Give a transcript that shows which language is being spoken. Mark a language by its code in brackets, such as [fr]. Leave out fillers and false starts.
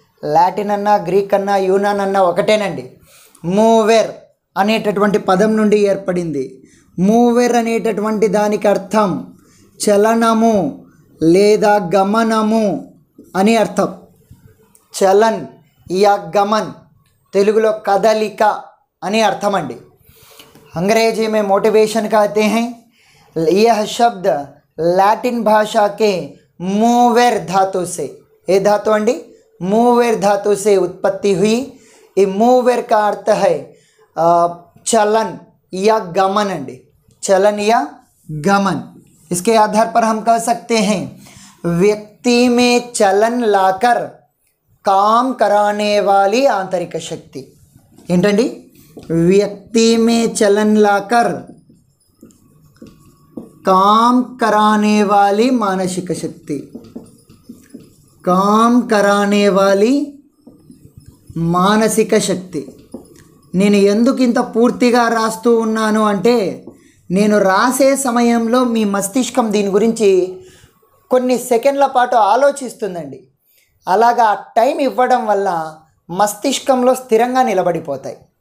[te] Latin అన్నా Greek అన్నా యూనాన్ అన్నా ఒకటేనండి. మూవెర్ అనేటటువంటి పదం నుండి ఏర్పడింది. మూవెర్ అనేటటువంటి దానికి అర్థం చలనము లేదా గమనము అని అర్థం. [hi] చలన్ యా గమన్ [te] తెలుగులో కదలిక అని అర్థం అండి. [hi] अंग्रेजी में मोटिवेशन कहते हैं. यह शब्द लैटिन भाषा के मूवेर धातु से, ये धातु अंडी मूवेर धातु से उत्पत्ति हुई. ये मूवेर का अर्थ है चलन या गमन अंडी. चलन या गमन. इसके आधार पर हम कह सकते हैं व्यक्ति में चलन लाकर काम कराने वाली आंतरिक शक्ति. [te] ఏంటండి? [hi] व्यक्ति में चलन लाकर काम कराने वाली मानसिक शक्ति. काम कराने वाली [te] మానసిక శక్తి. నేను ఎందుకు ఇంత పూర్తిగా రాస్తూ ఉన్నాను అంటే, నేను రాసే సమయంలో మీ మస్తిష్కం దీని గురించి కొన్ని సెకండ్ల పాటు ఆలోచిస్తుందండి. అలాగా టైం ఇవ్వడం వల్ల మస్తిష్కంలో స్థిరంగా నిలబడిపోతాయి.